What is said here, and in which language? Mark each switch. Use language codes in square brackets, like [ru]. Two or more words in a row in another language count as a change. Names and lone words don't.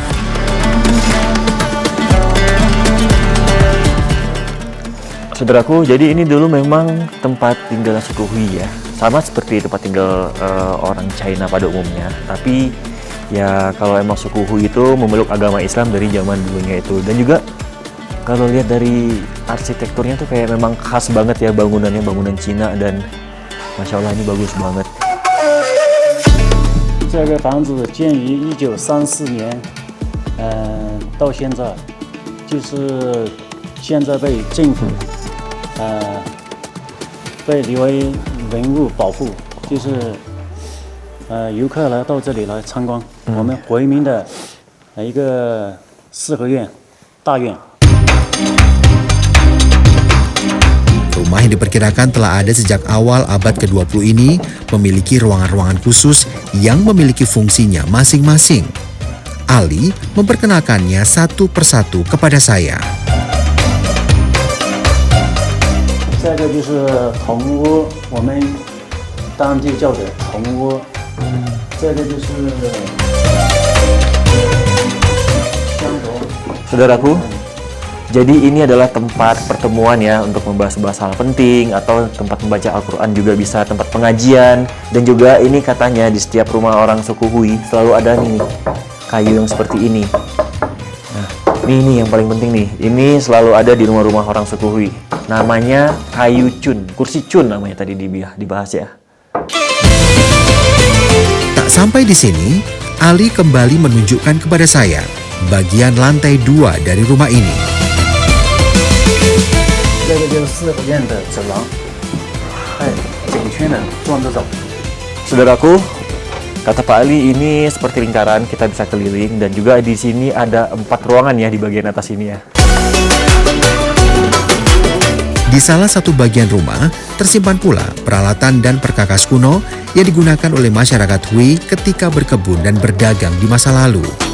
[id] Saudaraku, jadi ini dulu memang tempat tinggal suku Hui ya, sama seperti tempat tinggal orang China pada umumnya. Tapi ya kalau emang suku Hui itu memeluk agama Islam dari zaman dulunya itu. Dan juga kalau lihat dari arsitekturnya tuh kayak memang khas banget ya bangunannya, bangunan Cina, dan [ar] ما شاء الله [id] ini bagus banget. [zh] 这个房子建于1934年，到现在，就是现在被政府被列为文物保护，就是游客来到这里来参观我们回民的一个四合院大院。 [id] Rumah yang diperkirakan telah ada sejak awal abad ke-20 ini memiliki ruangan-ruangan khusus yang memiliki fungsinya masing-masing. Ali memperkenalkannya satu persatu kepada saya. [zh] 这个就是铜屋，我们当地叫的铜屋。这个就是香炉。 [id] Saudaraku, jadi ini adalah tempat pertemuan ya untuk membahas-bahas hal penting atau tempat membaca Al-Quran, juga bisa tempat pengajian. Dan juga ini katanya di setiap rumah orang suku Hui selalu ada nih kayu yang seperti ini. Nah, ini yang paling penting nih. Ini selalu ada di rumah-rumah orang suku Hui. Namanya kayu cun, kursi cun namanya tadi dibahas ya. Tak sampai di sini, Ali kembali menunjukkan kepada saya bagian lantai 2 dari rumah ini. [zh] 这个就是四合院的走廊，整圈的转着走。 [id] Saudaraku, kata Pak Ali ini seperti lingkaran, kita bisa keliling, dan juga di sini ada 4 ruangan ya di bagian atas ini ya. Di salah satu bagian rumah tersimpan pula peralatan dan perkakas kuno yang digunakan oleh masyarakat Hui ketika berkebun dan berdagang di masa lalu.